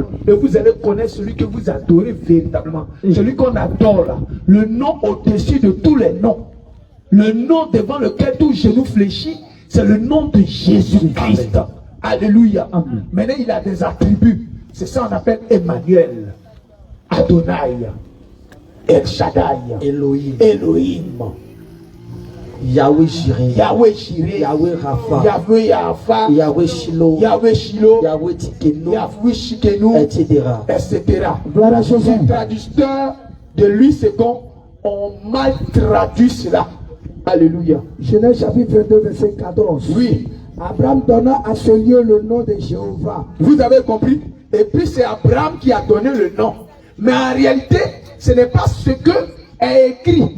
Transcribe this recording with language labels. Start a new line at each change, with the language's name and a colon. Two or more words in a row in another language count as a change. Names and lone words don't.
French: Et vous allez connaître celui que vous adorez véritablement. Celui qu'on adore là. Le nom au-dessus de tous les noms. Le nom devant lequel tout genou fléchit, c'est le nom de Jésus-Christ. Alléluia. Amen. Maintenant, il a des attributs. C'est ça qu'on appelle Emmanuel, Adonai, El Shaddai, Elohim, Yahweh Jireh, Yahweh Jireh, Yahweh Rapha, Yahweh Yafa, Yahweh Shiloh, Yahweh Shiloh, Yahweh Tikenu, Yahweh Shikenu, etc. Voilà, les traducteurs de lui second ont mal traduit cela. Alléluia. Genèse chapitre 22, verset 14. Oui. Abraham donna à ce lieu le nom de Jéhovah. Vous avez compris? Et puis c'est Abraham qui a donné le nom. Mais en réalité, ce n'est pas ce que est écrit.